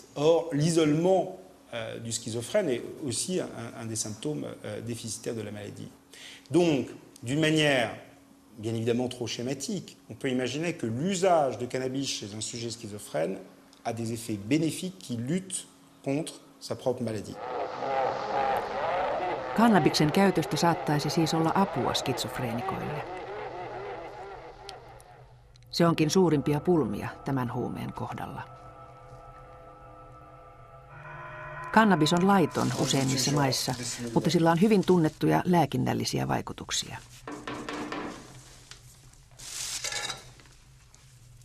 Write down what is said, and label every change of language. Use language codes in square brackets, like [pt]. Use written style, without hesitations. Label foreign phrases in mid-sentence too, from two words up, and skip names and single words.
[fr] Or, l'isolement du schizophrène est aussi un des symptômes déficitaires de la maladie. Donc, d'une manière bien évidemment trop schématique, on peut imaginer que l'usage de cannabis chez un sujet schizophrène a des effets bénéfiques qui luttent contre sa propre maladie. [fi] Kannabiksen käytöstä saattaisi siis olla apua skitsofreenikoille. Se onkin suurimpia pulmia tämän huumeen kohdalla. Kannabis on laiton useimmissa maissa, mutta sillä on hyvin tunnettuja lääkinnällisiä vaikutuksia.